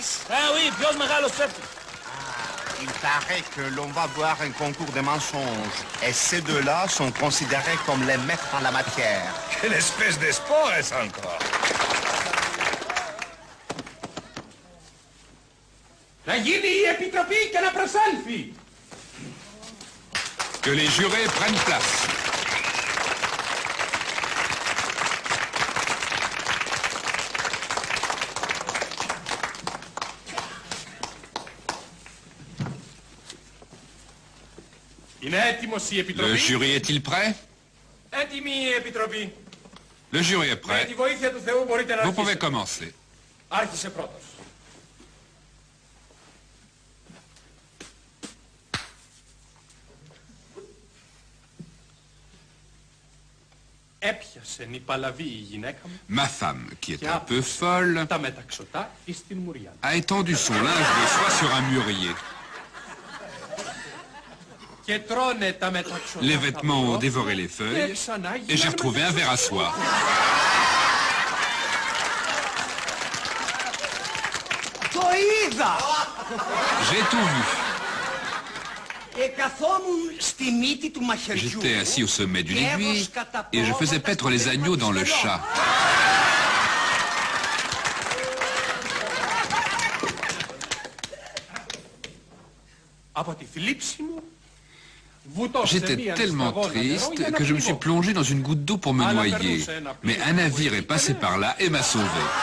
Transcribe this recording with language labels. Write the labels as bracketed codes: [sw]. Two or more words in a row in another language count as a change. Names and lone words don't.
[el] Oui, ποιος μεγάλος ψεύτης? [fr] Il paraît que l'on va voir un concours de mensonges. Et ces deux-là sont considérés comme les maîtres en la matière. Quelle espèce d'espoir est-ce encore? [el] Να γίνει η επιτροπή και να προσέλθει. [fr] Que les jurés prennent place. [el] Είναι έτοιμος η [fr] Le [el] επιτροπή? [fr] jury est-il prêt? [el] Έτοιμη η επιτροπή. [fr] Le jury est [el] Με τη [fr] prêt. [el] βοήθεια του Θεού μπορείτε να [fr] Vous pouvez [el] αρχίσετε. [fr] commencer. [el] Άρχισε πρώτος. Έπιασε η παλαβή η γυναίκα μου [fr] Ma femme, qui est un peu folle, [el] τα μεταξωτά εις την μουριά. [fr] a étendu son linge de soie sur un mûrier. [el] Και τρώνε τα μεταξωτά. [fr] Les [el] τα [fr] vêtements ont [el] μουριά [fr] dévoré les [el] και [fr] feuilles [el] ξανά [fr] et j'ai [el] γίνανε [fr] retrouvé un verre à soie. [el] Το είδα! [fr] J'ai tout vu. [el] Καθόμουν στη μύτη του μαχαιριού. [fr] J'étais assis au sommet d'une aiguille et je faisais paître les agneaux dans le chat. [el] Από τη θλίψη μου βουτώσε [fr] J'étais [el] μία [fr] tellement [el] σταγόνα νερό [fr] triste [el] για να [fr] que je me suis [el] πνιγώ. [fr] plongé dans une goutte d'eau pour me noyer. Mais un navire est passé par là et m'a sauvé.